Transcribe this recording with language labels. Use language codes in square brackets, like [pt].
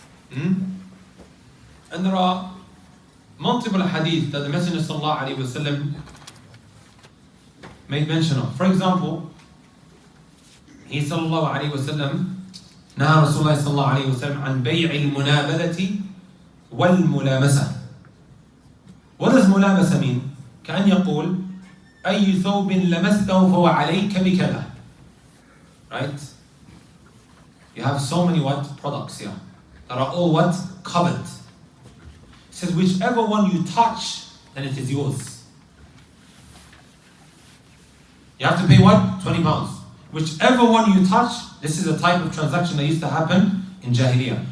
[en] And there are multiple hadith that the Messenger ﷺ made mention of. For example, he ﷺ [ar] نهى رسول الله صلى الله عليه وسلم عن بيع المنابذة والملامسة. [en] What does ملامسة mean? [ar] كأن يقول أي ثوب لمسته فهو عليك بكذا. [en] Right? You have so many what? Products here that are all what? Covered. It says whichever one you touch, then it is yours. You have to pay what? 20 pounds. Whichever one you touch, this is a type of transaction that used to happen in Jahiliyyah.